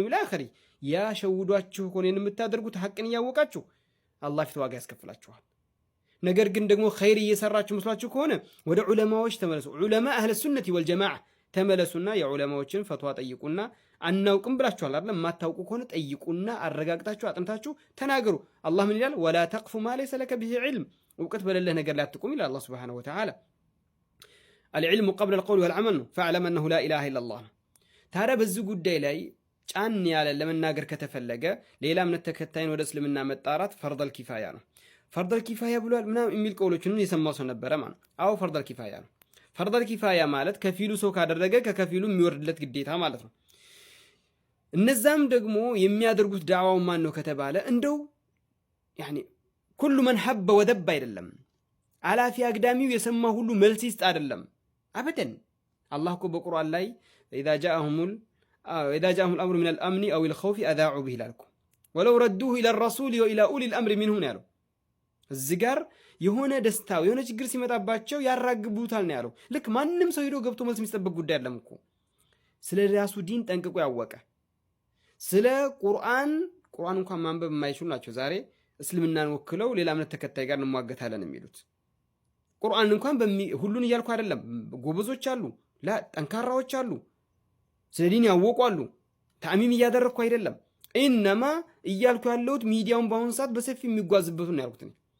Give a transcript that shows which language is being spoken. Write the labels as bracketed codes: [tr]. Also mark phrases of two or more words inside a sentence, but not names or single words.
[am] ላኸሪ ያ ሸውዷችሁ ኮኔን የምታደርጉት ሐቅን ያወቃችሁ አላህ ፊት ዋጋ ያስከፍላችኋል ነገር ግን ደግሞ ኸይር እየሰራችሁ መስሏችሁ ከሆነ ወደ ዑለማዎች ተመለሱ ዑለማ [ar] أهل السنة والجماعة [am] ተመለሱና የዑለማዎችን ፈትዋ ጠይቁና አናውቅም ብላችኋል አይደል ማታውቁ ከሆነ ጠይቁና አረጋግጣችሁ አጥንታችሁ ተናገሩ አላህ ምን ይላል [ar] ولا تقف ما ليس لك به علم [am] እውቀት በሌለህ ነገር ላይ አትቁም ይላል አላህ [ar] سبحانه وتعالى العلم قبل القول والعمل فاعلم انه لا اله الا الله [am] ታዲያ በዚህ ጉዳይ ላይ ጫን ያለ ለመናገር ከተፈለገ ሌላ እምነት ተከታይን ወደ እስልምና መጣራት [ar] فرض الكفاية [am] ነው [ar] فرض الكفاية [am] ብሏል ምናምን የሚል ቀውሎችን የሰማው ሰው ነበረ ማለት አው [ar] فرض الكفاية [am] ነው [ar] فرض الكفاية [am] ማለት ከፊሉ ሰው ካደረገ ከከፊሉ የሚወርድለት ግዴታ ማለት ነው እነዛም ደግሞ የሚያደርጉት ዳዕዋው ማን ነው ከተባለ እንደው [ar] يعني كل من حب ودب [am] አይደለም አላፊ አግዳሚው የሰማ ሁሉ መልስ ይስጥ አይደለም አበደን አላህ እኮ በቁርአን ላይ [ar] اذا جاءهم الامر من الامن او الخوف اذاعوا به لكم ولو ردوه الى الرسول والى اولي الامر منهم [am] ያለው እዚህ ጋር የሆነ ደስታው የሆነ ችግር ሲመጣባቸው ያራግቡታል ነው ያለው ልክ ማንንም ሰው ሄዶ ገብቶ መልስ የሚጠብቅ ጉዳይ አይደለም እኮ ስለ ራሱ ዲን ጠንቅቆ ያወቀ ስለ ቁርአን እንኳን ማንበብ የማይችሉ ናቸው ዛሬ እስልምናን ወክለው ሌላ እምነት ተከታይ ጋር እንሟገታለን የሚሉት ቁርአን እንኳን ሁሉን እያልኩ አይደለም ጎበዞች አሉ ጠንካራዎች አሉ ስለ ዲን ያወቁ አሉ ታሚም እያደረኩ አይደለም ኢንማ እያልኩ ያለሁት ሚዲያውን ባሁን ሰዓት በሰፊ የሚጓዝበት ነው ያልኩት